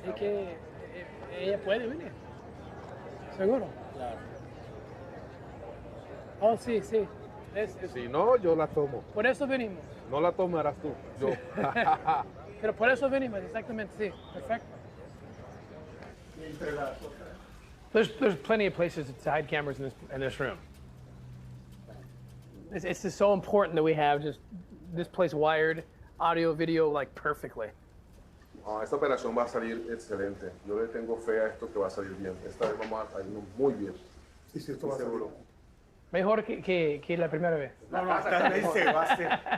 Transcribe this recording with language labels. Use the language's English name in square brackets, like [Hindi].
[Spanish] Es que ella puede venir. ¿Seguro? Claro. Oh, sí, sí. Si no, yo la tomo. Por eso venimos. No la tomarás tú, yo. Pero por eso venimos, exactamente, sí. Perfecto. [English] There's plenty of places to hide cameras in this room. It's just so important that we have just this place wired, audio, video, like perfectly. [Spanish] Esta operación va a salir excelente. Yo le tengo fe a esto que va a salir bien. Esta vez vamos a salirnos muy bien. Sí, sí, esto va a salir. Mejor que la primera vez. No, no, esta vez se va a hacer.